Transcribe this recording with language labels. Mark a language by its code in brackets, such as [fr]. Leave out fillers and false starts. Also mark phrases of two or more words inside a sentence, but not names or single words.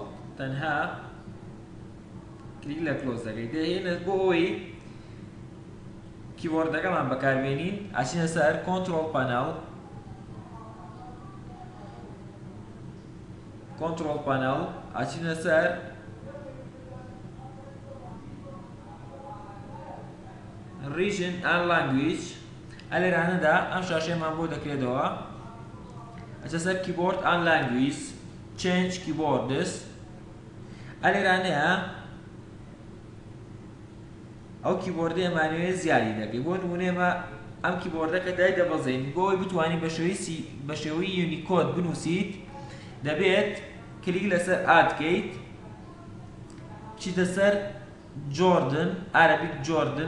[ckb] تەنها کلیک لە کلۆز دەکەیت، دەهێنە بۆ ئەوەی کیبۆردەکەمان بەکاربێنین. ئاچینە سەر کۆنتڕۆڵ پانەڵ، ئاچینە سەر [en] region and language. [ckb] ئەلێرانەدا ئەم شاشەیەمان بۆ دەکرێتەوە، ئەچە سەر [en] keyboard and language change keyboards. [ckb] ئەلێرانەیە ئەو کیبۆردە ئەمانوێت زیادی دەکەی. بۆ نمونێمە ئەم کیبۆردە کە دای دەبەزین بۆ ئەوەی بتوانین بە شێوەی یونیکۆد بنووسیت، دەبێت کلیک لەسەر ئادکەیت، چیتە سەر جۆردن عەرەبیک جۆردن.